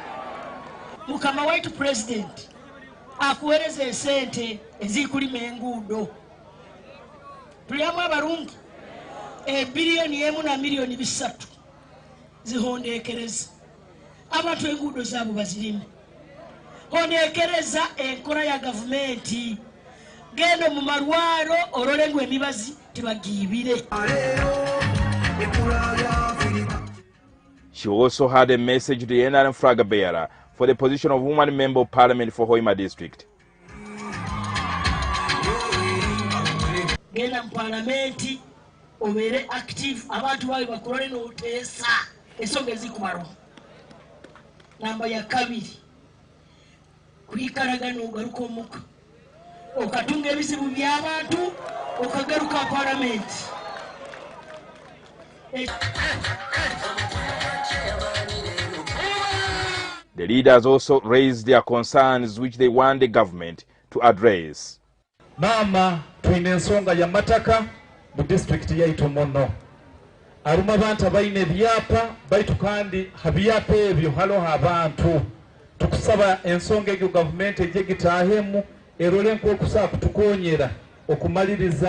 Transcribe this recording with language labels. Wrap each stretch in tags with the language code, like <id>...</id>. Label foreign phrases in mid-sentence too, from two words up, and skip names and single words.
<nyo>mukama waitu president akuweereza esente ezikulima enguudo tuliamu abalungi ebiliyoni emu na miliyoni 3 zihondeekereza abantu enguudo zaabo bazirime hondeekereza enkola ya gavumenti genda mu malwalo olole ngu emibazi tebagiibire.</nyo> <en>She also had a message to the NRM flag bearer for the position of woman member of parliament for Hoima district.</en> <nyo>Genda mu parliament obere active abantu bawe bakolole n'oteesa ensonga ezikumalwa. Namba ya kabiri kuyikaragana ogaruka omuka okatunga ebizibu by'abantu okagaruka parliament.</nyo> <en>The leaders also raised their concerns which they want the government to address.</en> <nyo>Mama twine ensonga ya mataka mu district yaitu mono aruma abantu abaine byapa baitu kandi habyapa ebyo halo abantu tukusaba ensonga egyo government eje gitahemu erole nko kusaba kutukonyera okumaliriza</nyo>